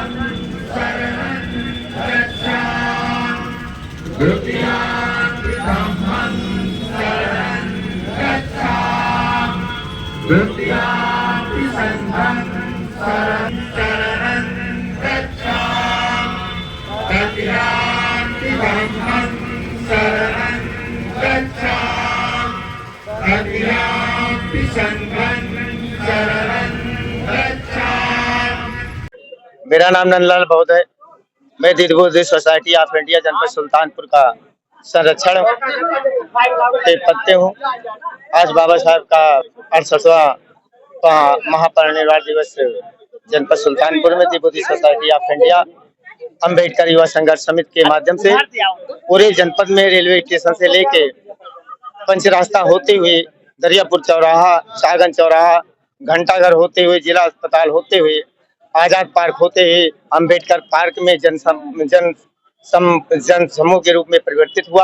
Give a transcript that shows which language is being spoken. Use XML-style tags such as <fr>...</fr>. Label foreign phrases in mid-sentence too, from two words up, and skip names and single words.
<pi>शरणं गच्छामि, द्वितीयं धम्मं शरणं गच्छामि, द्वितीयं संघं शरणं गच्छामि, तृतीयं धम्मं शरणं गच्छामि, तृतीयं संघं शरणं गच्छामि।</pi> <hi>मेरा नाम नंदलाल बौद्ध है। मैं द बुद्धिस्ट सोसाइटी ऑफ इंडिया जनपद सुल्तानपुर का संरक्षण के पत्ते हूँ। आज बाबा साहब का 68वां महापरिनिर्वाण दिवस जनपद सुल्तानपुर में द बुद्धिस्ट सोसाइटी ऑफ इंडिया अम्बेडकर युवा संघर्ष समिति के माध्यम से पूरे जनपद में रेलवे स्टेशन से लेके पंचरास्ता होते हुए, दरियापुर चौराहा, शाहगंज चौराहा, घंटाघर होते हुए, जिला अस्पताल होते हुए, आजाद पार्क होते हुए अम्बेडकर पार्क में जन समूह के रूप में परिवर्तित हुआ।</hi>